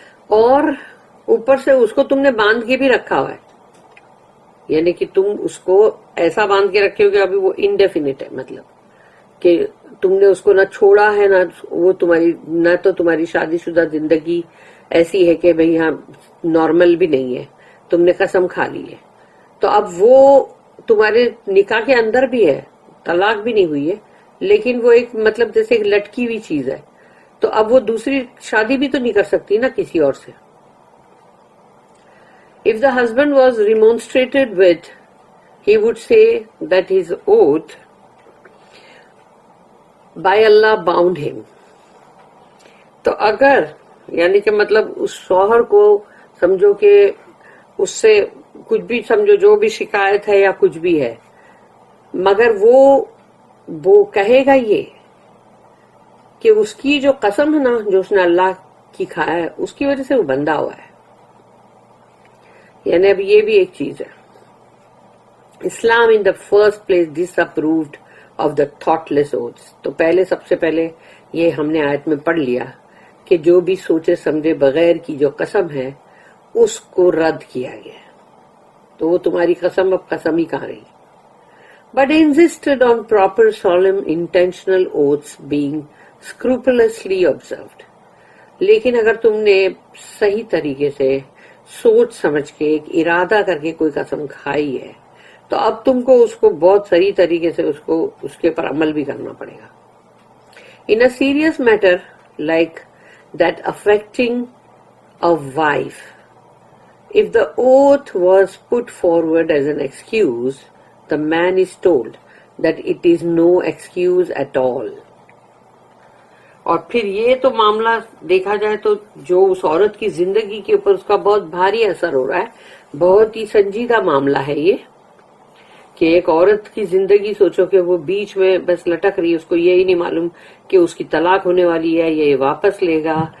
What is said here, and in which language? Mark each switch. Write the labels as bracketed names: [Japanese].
[Urdu] اور اوپر سے اس کو تم نے باندھ کے بھی رکھا ہوا ہے، یعنی کہ تم اس کو ایسا باندھ کے رکھے ہو کہ ابھی وہ انڈیفینٹ ہے، مطلب کہ تم نے اس کو نہ چھوڑا ہے نہ وہ تمہاری، نہ تو تمہاری شادی شدہ زندگی ایسی ہے کہ بھئی ہاں نارمل بھی نہیں ہے، تم نے قسم کھا لی ہے. تو اب وہ تمہارے نکاح کے اندر بھی ہے، طلاق بھی نہیں ہوئی ہے، لیکن وہ ایک مطلب جیسے ایک لٹکی ہوئی چیز ہے. تو اب وہ دوسری شادی بھی تو نہیں کر سکتی نا کسی اور سے. [English] If the husband was remonstrated with, he would say that his oath by Allah bound him. [Urdu] تو اگر یعنی کہ مطلب اس شوہر کو سمجھو کہ اس سے کچھ بھی سمجھو جو بھی شکایت ہے یا کچھ بھی ہے، مگر وہ کہے گا یہ کہ اس کی جو قسم ہے نا جو اس نے اللہ کی کھایا ہے اس کی وجہ سے وہ بندہ ہوا ہے. یعنی اب یہ بھی ایک چیز ہے. [English] Islam in the first place disapproved of the thoughtless oaths. [Urdu] تو سب سے پہلے یہ ہم نے آیت میں پڑھ لیا کہ جو بھی سوچے سمجھے بغیر کی جو قسم ہے اس کو رد کیا گیا. تو وہ تمہاری قسم اب قسم ہی کہاں رہی. [English] But insisted on proper solemn intentional oaths being scrupulously observed. [Urdu] لیکن اگر تم نے صحیح طریقے سے سوچ سمجھ کے ایک ارادہ کر کے کوئی قسم کھائی ہے تو اب تم کو اس کو بہت صحیح طریقے سے اس کے پر عمل بھی کرنا پڑے گا. [English] In a serious matter like that affecting a wife, if the oath was put forward as an excuse, the man is told that it is no excuse at all. [Urdu] اور پھر یہ تو معاملہ دیکھا جائے تو جو اس عورت کی زندگی کے اوپر اس کا بہت بھاری اثر ہو رہا ہے، بہت ہی سنجیدہ معاملہ ہے یہ کہ ایک عورت کی زندگی سوچو کہ وہ بیچ میں بس لٹک رہی ہے، اس کو یہی نہیں معلوم کہ اس کی طلاق ہونے والی ہے یا یہ واپس لے گا.